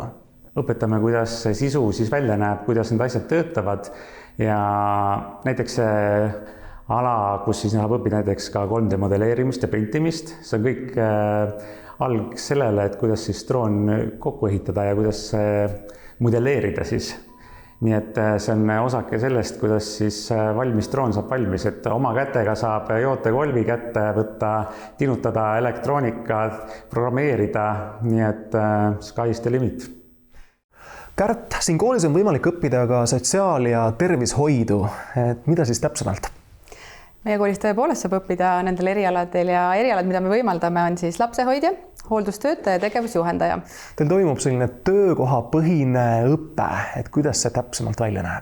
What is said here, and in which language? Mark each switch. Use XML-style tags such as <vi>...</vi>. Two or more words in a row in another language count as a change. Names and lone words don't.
<et>Õpetame, kuidas see sisu siis välja näeb, kuidas need asjad töötavad ja näiteks see ala, kus siis saab õppida näiteks ka 3D modelleerimist ja printimist, see on kõik alg sellele, et kuidas siis droon kokku ehitada ja kuidas modelleerida siis. Nii et see on osake sellest, kuidas siis valmis droon saab valmis, et oma kätega saab jootekolvi kätte võtta, tinutada elektroonikat, programmeerida, nii et</et> <en>sky's the limit.</en> <et>Kärt, siin koolis on võimalik õppida ka sotsiaal- ja tervishoidu. Et mida siis täpsemalt? Meie koolis tõepoolest saab õppida nendel erialadel ja erialad, mida me võimaldame, on siis lapsehoidja, hooldustöötaja ja tegevusjuhendaja. Teil toimub selline töökohapõhine õpe, et kuidas see täpsemalt välja näeb?</et>